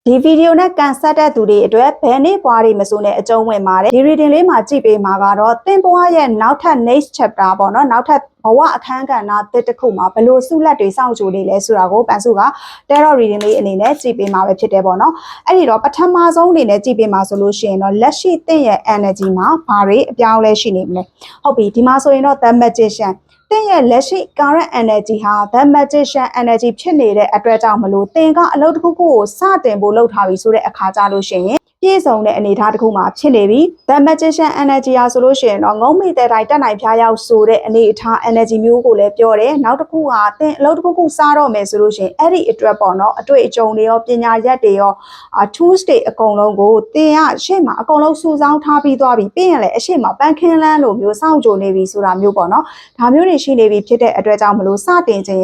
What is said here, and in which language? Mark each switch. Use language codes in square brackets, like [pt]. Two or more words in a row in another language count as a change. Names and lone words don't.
[my] ဒီဗီဒီယိုနဲ့ကန်ဆက်တဲ့သူတွေအတွက်ဘယ်နေ့ပွားတွေမစိုးနဲ့အကျုံးဝင်ပါတယ်ဒီ reading လေးမှာကြည့်ပေးမှာကတော့သင်ပွားရဲ့နောက်ထပ် [en] next chapter [my] ပေါ့နော်နောက်ထပ်ဘဝအခန်းကဏ္ဍတစ်ခုမှာဘယ်လိုစုလက်တွေစောင့်ကြိုနေလဲဆိုတာကိုပန်စုက [en] tarot reading [my] လေးအနေ နဲ့ကြည့်ပေးမှာပဲဖြစ်တယ်ပေါ့နော်အဲ့ဒီတော့ပထမဆုံးအနေနဲ့ကြည့်ပေးမှာဆိုလို့ရှိရင်တော့လက်ရှိသင်ရဲ့ energy မှာဘာတွေအပြောင်းလဲရှိနေမလဲဟုတ်ပြီဒီမှာဆိုရင်တော့ [en] the magician [my] သင်ရဲ့ လက်ရှိ [en] current energy [my] ဟာ [en] the magician energy [my] ဖြစ်နေတဲ့အတွက်ကြောင့်မလို့သင်ကအလုပ်တစ်ခုခုကိုစတင်ဖို့လုပ်ထားပြီဆိုတဲ့အခါကြလို့ရှိရင်ပြည့်စုံတဲ့အနေအ ထားတစ်ခုမှာဖြစ်နေပြီ [en] the magician energy [my] ဟာဆိုလို့ရှိရင်တော့ငုံမိတဲ့တိုင်းတက်နိုင်ဖျားရောက်ဆိုတဲ့အနေအထား energy မျိုးကိုလည်းပြောတယ်နောက်တစ်ခုကသင်အလုပ်တစ်ခုခုစတော့မယ်ဆိုလို့ရှိရင်အဲ့ဒီအတွက်ပေါ့နော်အတွေ့အကြုံတွေရောပညာရက်တွေရောtools တွေအကုန်လုံးကိုသင်ကရှေ့မှာအကုန်လုံးစုဆောင်းထားပြီးသွားပြီပြီးရင်လည်းအရှေ့မှာပန်းခင်းလန်းလိုမျိုးစောင့်ကြိုနေပြီဆိုတာမျိုးပေါ့နော်ဒါမျိုးတွေရှိနေပြီဖြစ်တဲ့အတွက်ကြောင့်မလို့စတင်ခြင်း